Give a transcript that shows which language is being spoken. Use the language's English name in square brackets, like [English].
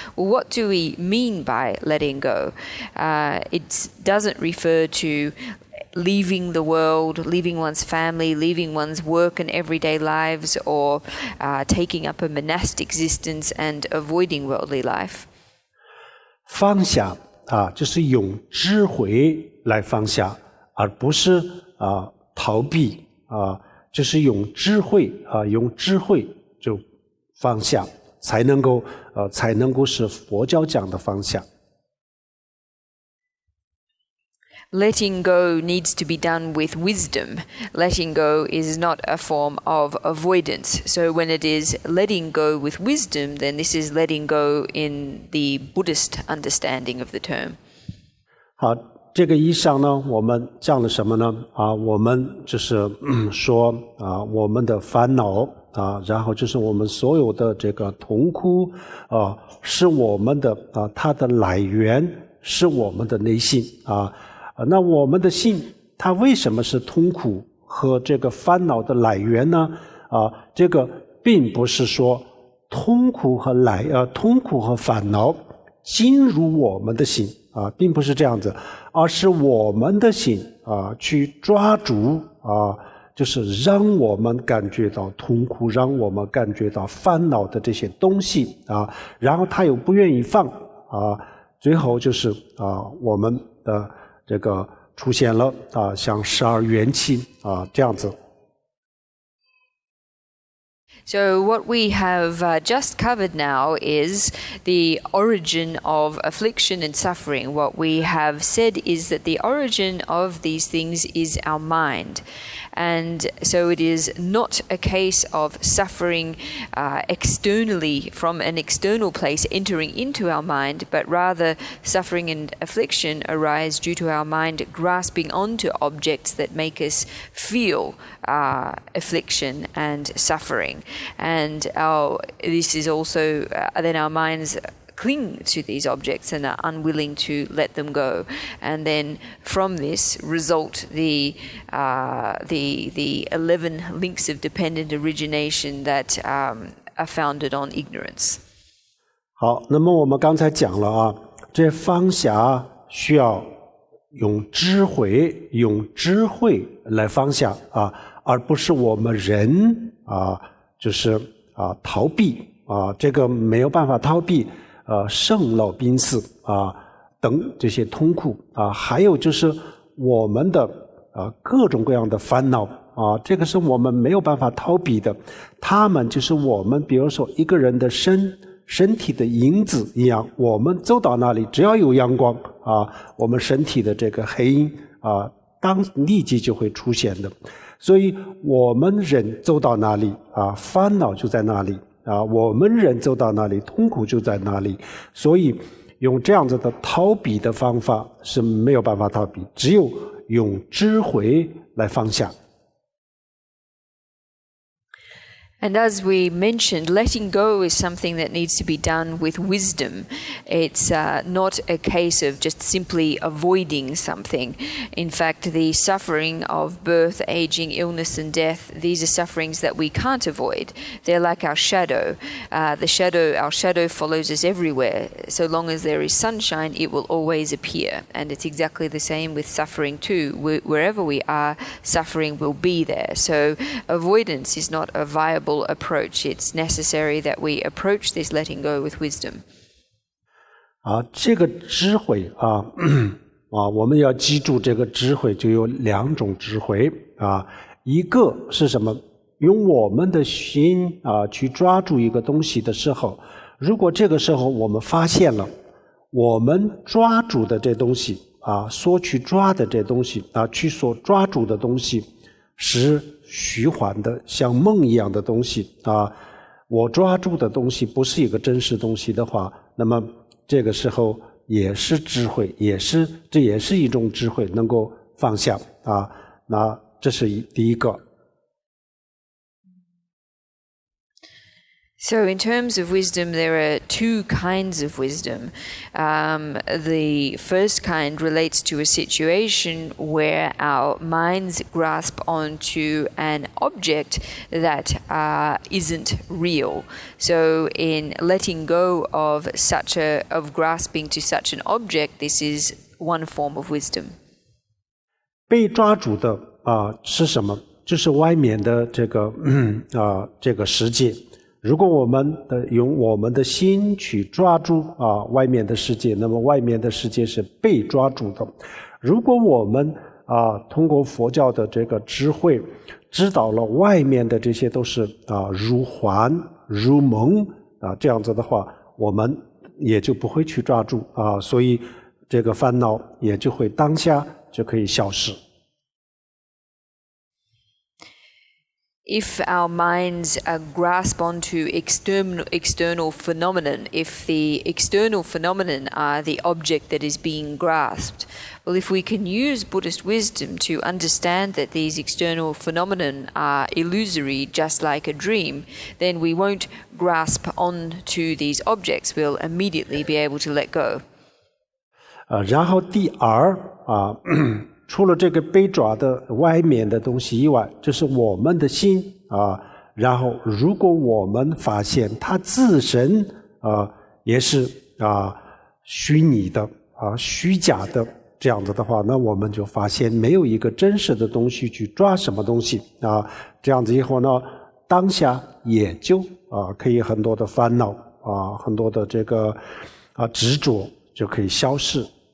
[English] Well, what do we mean by letting go? It doesn't refer to leaving the world, leaving one's family, leaving one's work and everyday lives, or taking up a monastic existence and avoiding worldly life. [Chinese] 放下就是用智慧来放下，而不是逃避就是用智慧就放下，才能够是佛教讲的放下。 [English] Letting go needs to be done with wisdom. Letting go is not a form of avoidance. So when it is letting go with wisdom, then this is letting go in the Buddhist understanding of the term. [Chinese] 好，这个以上呢，我们讲了什么呢？我们就是说我们的烦恼然后就是我们所有的这个痛苦是我们的它的来源是我们的内心那我们的心它为什么是痛苦和这个烦恼的来源呢？这个并不是说痛苦和烦恼进入我们的心并不是这样子，而是我们的心去抓住就是让我们感觉到痛苦，让我们感觉到烦恼的这些东西然后他又不愿意放最后就是我们的这个出现了像12元气这样子。 [English] So what we have just covered now is the origin of affliction and suffering. What we have said is that the origin of these things is our mind. And so it is not a case of suffering externally from an external place entering into our mind, but rather suffering and affliction arise due to our mind grasping onto objects that make us feel affliction and suffering. And this is also then our minds cling to these objects and are unwilling to let them go, and then from this result the 11 links of dependent origination that are founded on ignorance. [Chinese] 好，那么我们刚才讲了啊，这放下需要用智慧来放下啊，而不是我们人就是逃避啊，这个没有办法逃避。生老病死等这些痛苦还有就是我们的各种各样的烦恼这个是我们没有办法逃避的，他们就是我们比如说一个人的身体的影子一样，我们走到哪里只要有阳光我们身体的这个黑影立即就会出现的，所以我们人走到哪里烦恼就在哪里我们人走到哪里痛苦就在哪里，所以用这样子的逃避的方法是没有办法逃避，只有用智慧来放下。 [English] And as we mentioned, letting go is something that needs to be done with wisdom. It's not a case of just simply avoiding something. In fact, the suffering of birth, aging, illness, and death, these are sufferings that we can't avoid. They're like our shadow. Our shadow follows us everywhere. So long as there is sunshine, it will always appear. And it's exactly the same with suffering too. Wherever we are, suffering will be there. So avoidance is not a viable approach. It's necessary that we approach this letting go with wisdom. [Chinese] 这个智慧我们要记住这个智慧就有两种智慧一个是什么？用我们的心去抓住一个东西的时候，如果这个时候我们发现了我们抓住的这东西所去抓的这东西去所抓住的东西是虚幻的像梦一样的东西我抓住的东西不是一个真实东西的话，那么这个时候也是智慧，这也是一种智慧，能够放下那这是第一个。 [English] So in terms of wisdom, there are two kinds of wisdom. The first kind relates to a situation where our minds grasp onto an object that isn't real. So in letting go of grasping to such an object, this is one form of wisdom. [Chinese] 被抓住的是什么？就是外面的这个世界。如果我们用我们的心去抓住外面的世界，那么外面的世界是被抓住的。如果我们通过佛教的这个智慧知道了外面的这些都是如幻如梦这样子的话，我们也就不会去抓住所以这个烦恼也就会当下就可以消失。 [English] If our minds grasp onto external phenomenon, if the external phenomenon are the object that is being grasped, well, if we can use Buddhist wisdom to understand that these external phenomenon are illusory, just like a dream, then we won't grasp onto these objects. We'll immediately be able to let go. [Chinese] 然后第二除了这个被抓的外面的东西以外，就是我们的心然后如果我们发现它自身也是虚拟的虚假的这样子的话，那我们就发现没有一个真实的东西去抓什么东西这样子以后呢，当下也就可以很多的烦恼很多的这个执着就可以消失。